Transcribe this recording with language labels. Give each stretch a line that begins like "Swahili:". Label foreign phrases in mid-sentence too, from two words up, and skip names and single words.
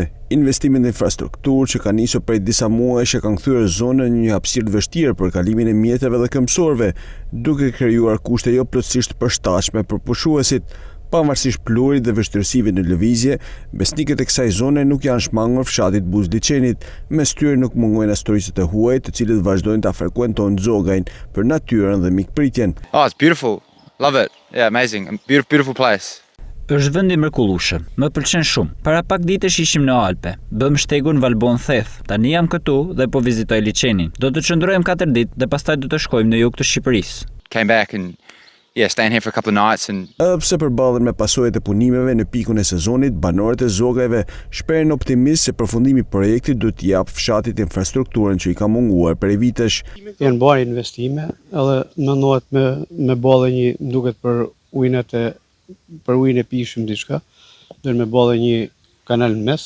Albanian: Investimet në infrastrukturë që kanë nisur prej disa muajsh e kanë kthyer zonën në një hapësirë të vështirë për kalimin e mjeteve dhe këmbësorëve, duke krijuar kushte jo plotësisht përshtatshme për pushuesit. Pavarësisht pluhurit dhe vështirësive në lëvizje, besnikët e kësaj zone nuk janë shmangur fshatit Buzliçenit, mes tyre nuk mungojnë as turistët e huaj, të cilët vazhdojnë ta frekuentojnë Zogajin për natyrën dhe mikpritjen.
English: Oh, it's beautiful. Love it. Yeah, amazing. Beautiful place.
Albanian: Është vend i mrekullueshëm. Më pëlqen shumë. Para pak ditësh ishim në Alpe. Bëm shtegun Valbon Theth. Tani jam këtu dhe po vizitoj liçenin. Do të çndrojmë 4 ditë dhe pastaj do të shkojmë në jug të Shqipërisë.
English: Came back and staying here for a couple of nights and
Albanian: Pse përballen me pasojat e punimeve në pikun e sezonit, banorët e Zogajve shprehen optimist se përfundimi i projektit do t'i japë fshatit infrastrukturën që i ka munguar prej vitesh. Janë bërë investime, edhe mendohet me bollë një duket për ujin e pishëm diçka, do me bollë një kanal në mes.